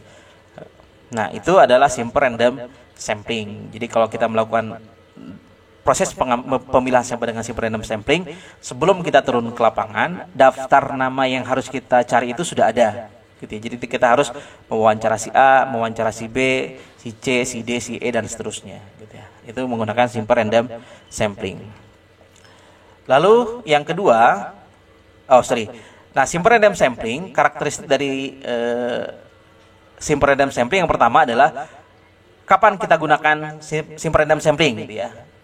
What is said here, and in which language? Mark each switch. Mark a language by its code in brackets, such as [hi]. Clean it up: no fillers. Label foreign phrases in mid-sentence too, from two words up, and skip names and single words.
[id] Nah, itu adalah [en] simple random sampling. [id] Jadi kalau kita melakukan proses pemilihan sampel dengan [en] simple random sampling, [id] sebelum kita turun ke lapangan, daftar nama yang harus kita cari itu sudah ada. Gitu ya. Jadi kita harus mewawancara si A, mewawancara si B, si C, si D, si E dan seterusnya gitu ya. Itu menggunakan [en] simple random sampling. [id] Lalu yang kedua, Nah, [en] simple random sampling, [id] karakteristik dari [en] simple random sampling [id] yang pertama adalah kapan kita gunakan [en] simple random sampling [id] gitu ya.